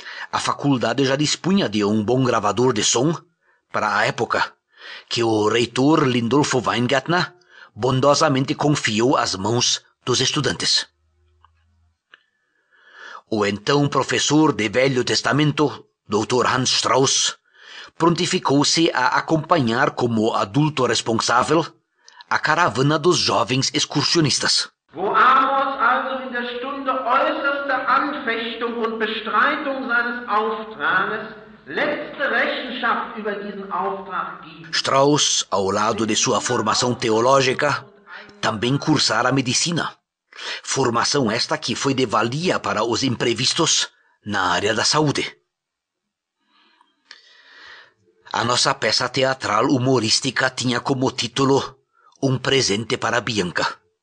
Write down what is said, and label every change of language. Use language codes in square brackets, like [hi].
[pt] A faculdade já dispunha de um bom gravador de som para a época, que o reitor Lindolfo Weingartner bondosamente confiou às mãos dos estudantes. O então professor de Velho Testamento, Dr. Hans Strauss, prontificou-se a acompanhar como adulto responsável a caravana dos jovens excursionistas. [de] Wo Amos also in der Stunde äußerster Anfechtung und Bestreitung seines Auftrages letzte Rechenschaft über diesen Auftrag gibt. [pt] Strauss, ao lado de sua formação teológica, também cursara medicina. Formação esta que foi de valia para os imprevistos na área da saúde. A nossa peça teatral humorística tinha como título Um Presente para Bianca.